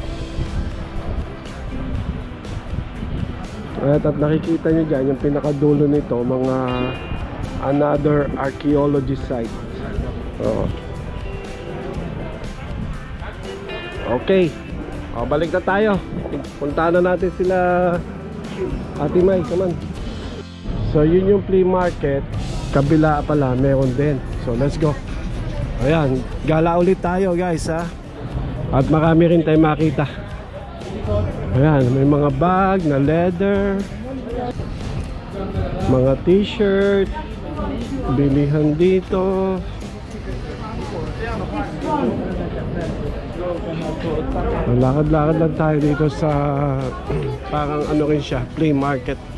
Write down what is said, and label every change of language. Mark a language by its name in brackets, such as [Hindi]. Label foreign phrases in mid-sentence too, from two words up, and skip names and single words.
[Filipino] At nakikita nyo dyan, yung pinakadulo nito, mga [English] another archaeology site. Oh. Okay. [Filipino] O, balik na tayo. Puntahan na natin sila Ate May, [English] come on. [Filipino] So yun yung [English] flea market. [Filipino] Kabila pala, meron din. [English] So let's go. [Filipino] Ayan, gala ulit tayo guys ha. At marami rin tayo makita. Ayan, may mga bag na leather, mga t-shirt, bilihan dito. Lakad-lakad lang tayo dito sa parang ano rin siya, [English] flea market.